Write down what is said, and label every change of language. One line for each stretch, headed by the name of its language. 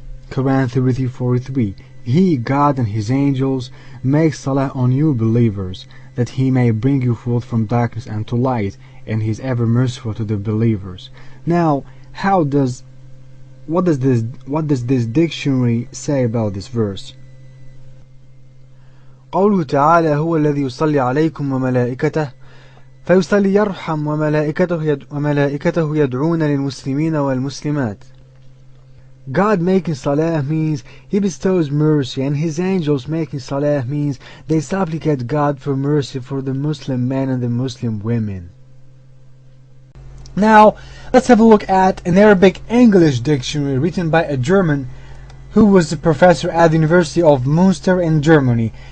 English: Quran 33:43. He, God and His angels, make salah on you believers, that He may bring you forth from darkness unto light, and He is ever merciful to the believers. Now, what does this dictionary say about this verse?
Arabic: قوله تعالى هو الذي يصلي عليكم وملائكته فيصلي يرحم وملائكته يدعون للمسلمين والمسلمات.
English: God making salah means He bestows mercy, and His angels making salah means they supplicate God for mercy for the Muslim men and the Muslim women. Now, let's have a look at an Arabic-English dictionary written by a German who was a professor at the University of Münster in Germany.